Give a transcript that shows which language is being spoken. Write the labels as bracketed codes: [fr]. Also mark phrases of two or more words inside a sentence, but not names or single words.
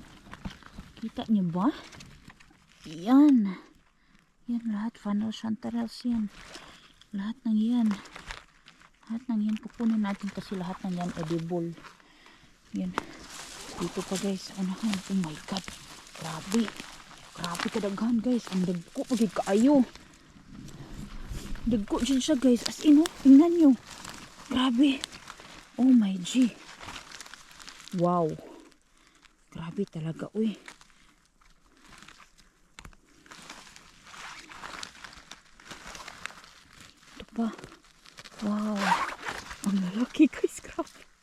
[tl] Kita niyo ba? Yan. Yan lahat. [en] Funnel chanterelles [tl] yan. Lahat ng yan. Lahat ng yan. Kukunin natin kasi lahat ng yan edible. Yan. Dito pa guys. Anahan. [en] Oh my god. [ceb] Grabe. Grabe kadaghan guys. Ang dagko. Pagig kaayo. [tl] Dagko dyan siya guys. [en] As in oh. [tl] Tingnan nyo. [en] Grabe. Oh my G. Wow. [tl] Grabe talaga. Uy. Pa. Wow. Ang lalaki guys. Grabe.